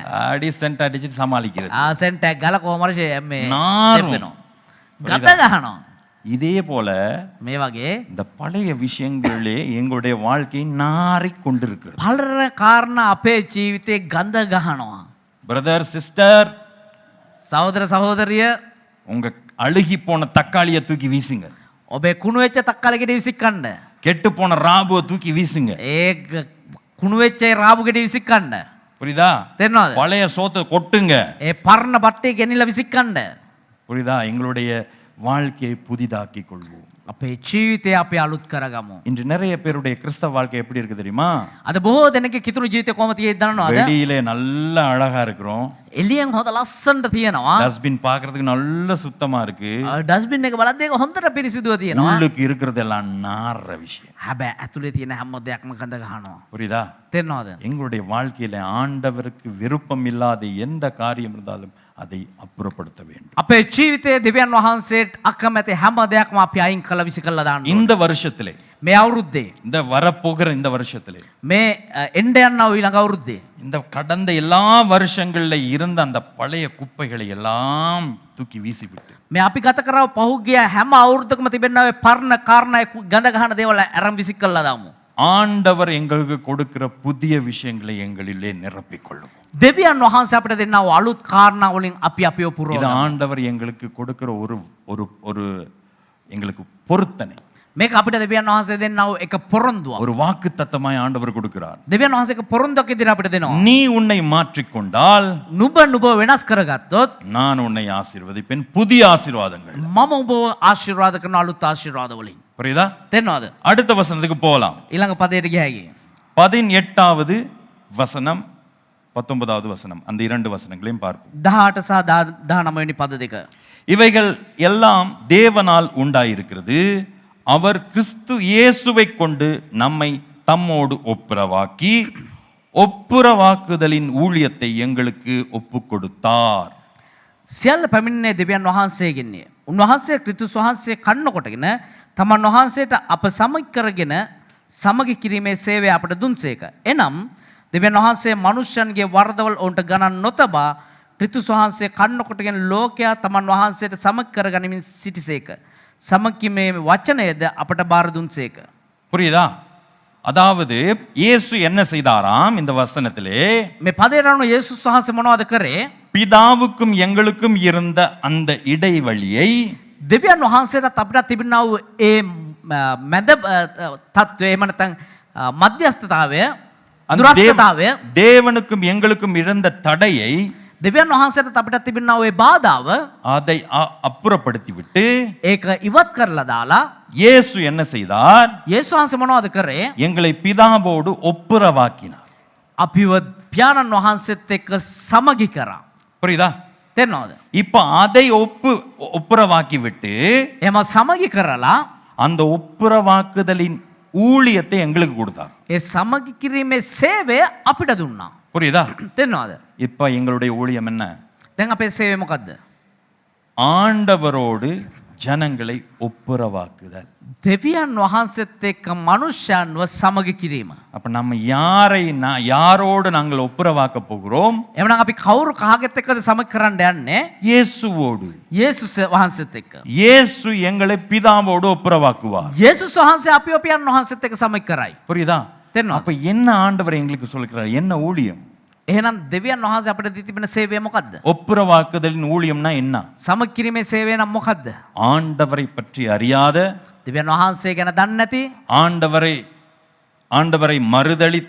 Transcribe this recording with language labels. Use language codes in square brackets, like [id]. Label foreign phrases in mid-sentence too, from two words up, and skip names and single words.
[ta] அடி சென்ட் அடிச்சு சமாளிக்கிறது. [si] සෙන්ට් එකක් ගාලා කොහොම හරි මේ [ta] நாரும். [si] ගඳ ගහනවා. [ta] இதே போல [si] මේ වගේ [ta] இந்த பழைய விஷயங்களே எங்களுடைய வாழ்க்கை நாறிக் கொண்டிருக்கிறது. [si] පළර කාරණා අපේ ජීවිතේ ගඳ ගහනවා. [en] brother sister, [si] සහෝදර සහෝදරිය, [ta] உங்க அழுகி போன தக்காளியை தூக்கி வீசுங்க. [si] ඔබේ කුණු වෙච්ච තක්කාලි ගෙඩි විසිකන්න. [ta] கெட்டு போன ராபுவை தூக்கி வீசுங்க. [si] ඒ කුණු වෙච්ච රාබු ගෙඩි විසිකන්න. [ta] புரியுதா? [si] තේරෙනවද? [ta] பழைய சோத்தை கொட்டுங்க. [si] ඒ පරණ බට්ටේ ගෙනිලා විසිකන්න. [ta] புரியுதா? எங்களுடைய வாழ்க்கையை புதிதாக்கிக் கொள்வோம். [si] අපේ ජීවිතය අපි අලුත් කරගමු. [ta] இன்று நிறைய பேருடைய கிறிஸ்தவ வாழ்க்கை எப்படி இருக்கு தெரியுமா? [si] අද බොහෝ දෙනෙක්ගේ කිතුරු ජීවිතය කොහොමද තියෙන්නේ දන්නවද? [ta] வெளியிலே நல்ல அழகா இருக்கிறோம். [si] එළියෙන් හොඳ ලස්සනට තියෙනවා. [ta] டஸ்ட்பின் பார்க்கிறதுக்கு நல்ல சுத்தமா இருக்கு. [si] ඩස්බින් එක බලද්දී ඒක හොඳට පිරිසිදුව තියෙනවා. [ta] உள்ளுக்கு இருக்கிறதெல்லாம் நாற விஷயம். [si] හැබැයි ඇතුලේ තියෙන හැම දෙයක්ම ගඳ ගන්නවා. [ta] புரியுதா? [si] තේරෙනවද? [ta] எங்களுடைய வாழ்க்கையில ஆண்டவருக்கு விருப்பம் இல்லாத எந்த காரியம் இருந்தாலும் அதை அப்புறப்படுத்த வேண்டும். [si] අපේ ජීවිතයේ දෙවියන් වහන්සේට අකමැති හැම දෙයක්ම අපි අයින් කළ විසි කළා දාන්න. [ta] இந்த வருஷத்திலே, [si] මේ අවුරුද්දේ, [ta] இந்த வரப்போகிற இந்த வருஷத்திலே, [si] මේ එන්න යනවා ඊළඟ අවුරුද්දේ, [ta] இந்த கடந்த எல்லா வருஷங்கள்ல இருந்த அந்த பழைய குப்பைகளை எல்லாம் தூக்கி வீசிவிட்டு [si] මේ අපි ගත කරව පහුගිය හැම අවුරුද්දකම තිබෙනා ඔය පරණ කාරණා ගඳ ගහන දේවල් අරන් විසි කළා දාමු. [ta] ஆண்டவர் எங்களுக்கு கொடுக்கிற புதிய விஷயங்களை எங்களிலே நிரப்பிக்கொள்ளும். [si] දෙවියන් වහන්සේ අපිට දෙන්නා වූ අලුත් කාරණා වලින් අපි අපිව [ta] இது [si] පුරවනවා. [ta] ஆண்டவர் எங்களுக்கு கொடுக்கிற ஒரு ஒரு ஒரு எங்களுக்கு பொருத்தனை, [si] මේක අපිට දෙවියන් වහන්සේ දෙන්නා වූ එක පොරොන්දුවක්. [ta] ஒரு வாக்கு தத்தமாய் ஆண்டவர் கொடுக்கிறார். [si] දෙවියන් වහන්සේ එක පොරොන්දුවක් ඉදිරියට අපිට දෙනවා. [ta] நீ உன்னை மாற்றிக்கொண்டால் [si] නුඹ වෙනස් කරගත්තොත් [ta] நான் உன்னை ஆசீர்வதிப்பேன் புதிய ஆசீர்வாதங்கள். [si] මම ඔබව ආශිර්වාද කරන අලුත් ආශිර්වාද වලින්. [ta] புரியுதா? [si] තේරෙනවද? [ta] அடுத்த வசனத்துக்கு போகலாம். [si] ඊළඟ පදයට ගියයි. [ta] 18வது வசனம் 19வது வசனம், அந்த இரண்டு வசனங்களையும் பார்ப்போம். [si] 18 සහ 19 වෙනි පද දෙක. [ta] இவைகள் எல்லாம் தேவனால் உண்டாயிருக்கிறது. அவர் கிறிஸ்து இயேசுவை கொண்டு நம்மை தம்மோடு ஒப்புரவாக்கி ஒப்புரவாக்குதலின் ஊழியத்தை எங்களுக்கு ஒப்பு கொடுத்தார். [si] සියල්ල පැමිණෙන්නේ දෙවියන් වහන්සේගෙන්ය. උන්වහන්සේ ක්‍රිස්තුස් වහන්සේ කන්න කොටගෙන තමන් වහන්සේට අප සමග කරගෙන සමගි කිරීමේ සේවය අපට දුන්සේක. එනම් දෙවියන් වහන්සේ මනුෂ්‍යයන්ගේ වරදවල් ඔවුන්ට ගණන් නොතබා ක්‍රිස්තුස් වහන්සේ කන්න කොටගෙන ලෝකයා තමන් වහන්සේට සමග කරගනිමින් සිටිසේක. සමගීමේ වචනයද අපට බාර දුන්සේක. [ta] புரியுதா? அதாவது இயேசு என்ன செய்தாராம் இந்த வசனத்திலே? [si] මේ පදයට අනුව යේසුස් වහන්සේ මොනවද කරේ? [ta] பிதாவுக்கும் எங்களுக்கும் இருந்த அந்த இடைவெளியை [si] දෙවියන් වහන්සේටත් අපිට තිබෙනා වූ ඒ මැද තත්ත්වය එහෙම නැත්නම් මධ්‍යස්ථතාවය දුරස්ථතාවය [ta] தேவனுக்கும் எங்களுக்கும் இருந்த தடையை [si] දෙවියන් වහන්සේට අපිට තිබෙනා වූ ඒ බාධාව [ta] அதை அப்புறப்படுத்தி விட்டு [si] ඒක ඉවත් කරලා දාලා [ta] இயேசு என்ன செய்தார்? [si] යේසුස් වහන්සේ මොනවද කරේ? [ta] எங்களை பிதாவோடு ஒப்புரவாக்கினார். [si] අපිව පියාණන් වහන්සේත් එක්ක සමගි කරා. [ta] புரியுதா? [si] තේරෙනවද? [ta] இப்ப அதை ஒப்புரவாக்கி விட்டு [si] එහෙම සමගි කරලා [ta] அந்த ஒப்புரவாக்குதலின் ஊழியத்தை எங்களுக்கு கொடுத்தார். [si] ඒ සමගි කිරීමේ සේවය අපිට දුන්නා. [ta] புரியுதா? [si] තේරෙනවද? [ta] இப்ப எங்களுடைய ஊழியம் என்ன? [si] දැන් අපේ සේවය මොකද්ද? [ta] ஆண்டவரோடு ஜனங்களை ஒப்புரவாக்குதல். [si] දෙවියන් වහන්සේත් එක්ක මනුෂ්‍යයන්ව සමගි කිරීම. [ta] அப்ப நம்ம யாரோடு நாங்கள் ஒப்புரவாக்க போகிறோம்? [si] එවනම් අපි කවුරු කාගෙත් එක්කද සමගි කරන්න යන්නේ? [ta] இயேசுவோடு. [si] යේසුස් වහන්සේත් එක්ක. [ta] இயேசு எங்களை பிதாவோடு ஒப்புரவாக்குவார். [si] යේසුස් වහන්සේ අපිව පියාණන් වහන්සේත් එක්ක සමගි කරයි. [ta] புரியுதா? [si] තේරෙනවද? [ta] அப்ப என்ன ஆண்டவர் எங்களுக்கு சொல்கிறார்? என்ன ஊழியம்? [si] එහෙනම් දෙවියන් වහන්සේ අපිට දී තිබෙන සේවය මොකද්ද? [ta] ஒப்புரவாக்குதலின் ஊழியம்னா என்ன? [si] සමගි කිරීමේ සේවය නම් මොකද්ද? [ta] ஆண்டவரை பற்றி அறியாத, [si] දෙවියන් වහන්සේ ගැන දන්නේ නැති, [ta] ஆண்டவரை மறுதலித்த,